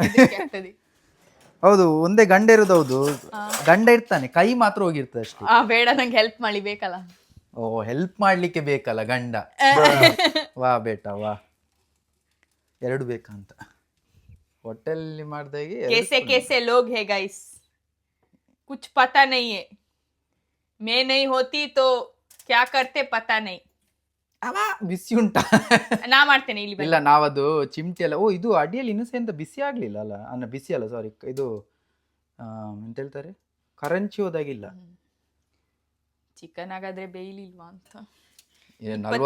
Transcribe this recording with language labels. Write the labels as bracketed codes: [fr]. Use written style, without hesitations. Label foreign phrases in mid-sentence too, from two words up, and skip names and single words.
[kn] ಹೌದು, ಒಂದೇ ಗಂಡ ಇರುದು. ಹೌದು, ಗಂಡ ಇರ್ತಾನೆ, ಕೈ ಮಾತ್ರ ಹೋಗಿರ್ತದೆ ಅಷ್ಟೇ. ಬೇಡ, ನಂಗೆ ಹೆಲ್ಪ್ ಮಾಡಿ ಬೇಕಲ್ಲ. ಓ, ಹೆಲ್ಪ್ ಮಾಡ್ಲಿಕ್ಕೆ ಬೇಕಲ್ಲ ಗಂಡ. [hi] वाह बेटा वाह, [kn] 2 ಬೇಕಂತ. ಹೋಟೆಲ್ ಮಾಡ್ದಾಗೆ [hi] कैसे लोग है गाइस, कुछ पता नहीं है, मैं नहीं होती तो क्या करते पता नहीं. [kn] ಬಿಸಿ ಉಂಟಾ? ನಾ ಮಾಡ್ತೇನೆ ಇಲ್ಲಿ. ಇಲ್ಲ, ನಾವದು ಚಿಮಟಿ ಎಲ್ಲ. ಓ, ಇದು ಅಡಿಯಲ್ಲಿ ಇನ್ನೂ ಎಂತ ಬಿಸಿ ಆಗ್ಲಿಲ್ಲ ಅಲ್ಲ? ಬಿಸಿ ಅಲ್ಲ, ಸಾರಿ, ಇದು ಎಂತ ಹೇಳ್ತಾರೆ, ಕರಂಚಿ ಹೋದಾಗಿಲ್ಲ. ಚಿಕನ್ ಆಗಾದ್ರೆ ಬೇಯಲಿಲ್ವಾ ಅಂತ 40